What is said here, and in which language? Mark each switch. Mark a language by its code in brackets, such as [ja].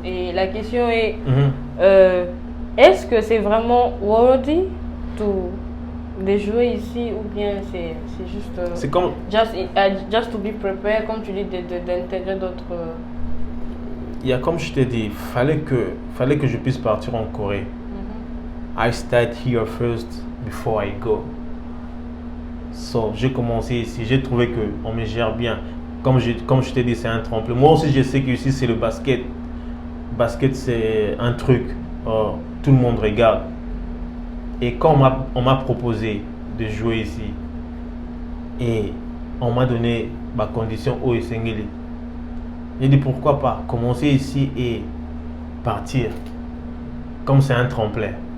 [fr] Et la question est, est-ce que c'est vraiment [en] worthy [fr] de jouer ici ou bien c'est juste c'est comme [en] just to be prepared, [fr] comme tu dis, d'intégrer d'autres. Il y a comme je t'ai dit, fallait que je puisse partir en Corée. [en] I start here first before I go. [fr] So, j'ai commencé ici, j'ai trouvé qu'on me gère bien. Comme je t'ai dit, c'est un tremplin. Moi aussi, je sais que ici, c'est le basket. Basket, c'est un truc. Tout le monde regarde. Et quand on m'a proposé de jouer ici, et on m'a donné ma condition au Esengeli, j'ai dit pourquoi pas commencer ici et partir. Comme c'est un tremplin.